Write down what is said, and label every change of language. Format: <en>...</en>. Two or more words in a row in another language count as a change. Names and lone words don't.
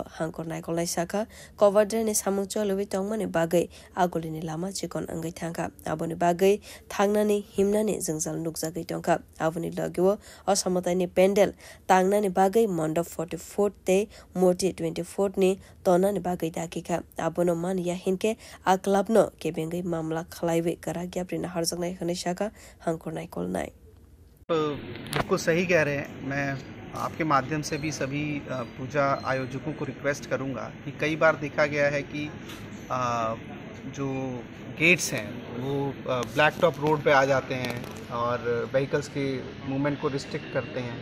<trp>हांकर नायखलनाय साखा कभारद्रेनि सामुंचो लुबि तंमनि बागै आगोलिनि लामा चिकन अंगै थांखा आबोनि बागै थांनानि हिमनानि जंजाल नुकजागै तंखा आबोनि लगिवो असामतायनि पेन्डेल तांनानि बागै मंडप 44 ते मूर्ति 24 नि तोनानि बागै दाकिखा आबोनो मान या हिनके आ क्लाबनो केबेंगै मामला खलाइवे करा ग्याप्रिना हरजंनाय हनै शाखा हांकर नायखलनाय</trp> <hi>बिल्कुल सही कह रहे हैं। मैं आपके माध्यम से भी सभी पूजा आयोजकों को रिक्वेस्ट करूंगा कि कई बार देखा गया है कि जो गेट्स हैं वो</hi> <en>black top road</en> <hi>पे आ जाते हैं और व्हीकल्स के मूवमेंट को रिस्ट्रिक्ट करते हैं।</hi>